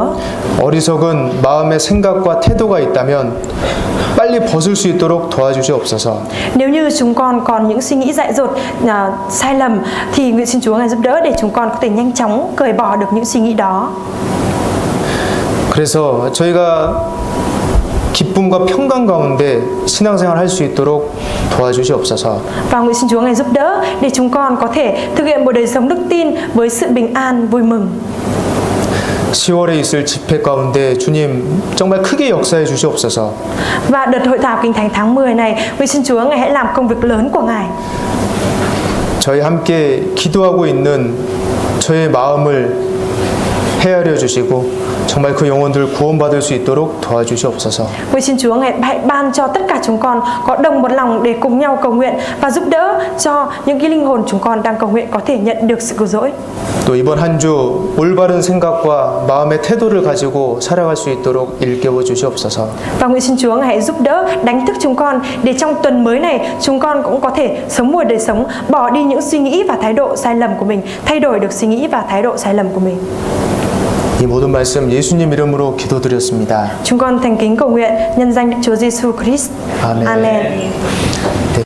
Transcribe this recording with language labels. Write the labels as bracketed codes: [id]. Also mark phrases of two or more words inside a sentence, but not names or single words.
[ko] 어리석은 마음의 생각과 태도가 있다면 빨리 벗을 수 있도록 도와주시옵소서. [vi] Nếu như chúng con còn những suy nghĩ dại dột, sai lầm thì nguyện xin Chúa Ngài giúp đỡ để chúng con có thể nhanh chóng cởi bỏ được những suy nghĩ đó. [ko] 그래서 저희가 기쁨과 평강 가운데 신앙생활 할 수 있도록 도와주시옵소서. [vi] Và nguyện xin Chúa Ngài giúp đỡ để chúng con có thể thực hiện một đời sống đức tin với sự bình an, vui mừng. [ko] 10월에 있을 집회 가운데 주님 정말 크게 역사해 주시옵소서. [vi] Và đợt hội thảo Kinh Thánh tháng 10 này, nguyện xin Chúa Ngài hãy làm công việc lớn của Ngài. [ko] 저희 함께 기도하고 있는 저의 마음을 헤아려 주시고 정말 그 영혼들 구원받을 수 있도록 도와주시옵소서. [vi] Nguyện xin Chúa Ngài hãy ban cho tất cả chúng con có đồng một lòng để cùng nhau cầu nguyện và giúp đỡ cho những cái linh hồn chúng con đang cầu nguyện có thể nhận được sự cứu rỗi. [ko] 또 이번 한 주 올바른 생각과 마음의 태도를 가지고 살아갈 수 있도록 일깨워 주시옵소서. [vi] Và nguyện xin Chúa Ngài hãy giúp đỡ đánh thức chúng con để trong tuần mới này chúng con cũng có thể sống một đời sống bỏ đi những suy nghĩ và thái độ sai lầm của mình, thay đổi được suy nghĩ và thái độ sai lầm của mình. [ko] 이 모든 말씀 예수님 이름으로 기도드렸습니다. [vi] Chúng con thành kính cầu nguyện nhân danh Đức Chúa Giêsu Christ. [ko] 아멘. [vi] Amen.